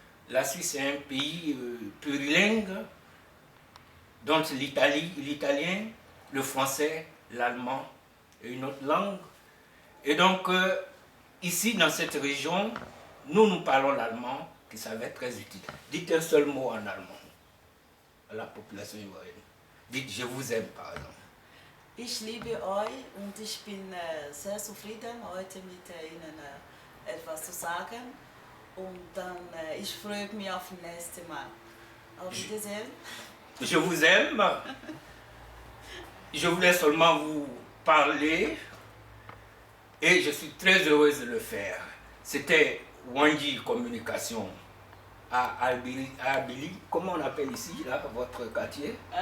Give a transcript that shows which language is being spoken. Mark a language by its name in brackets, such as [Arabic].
[French] La Suisse est un pays plurilingue, dont l'italien, le français, l'allemand et une autre langue. Et donc, ici, dans cette région, nous parlons l'allemand, qui s'avère très utile. Dites un seul mot en allemand à la population ivoirienne. Dites « je vous aime » par exemple. [German] Ich liebe euch und ich bin sehr zufrieden, heute mit Ihnen etwas zu sagen. Und dann, ich freue mich auf das nächste Mal. Auf Wiedersehen. [French] Je vous aime. Je voulais seulement vous parler et je suis très heureuse de le faire. C'était Wanji Communication à Albili. Comment on appelle ici, là, votre quartier?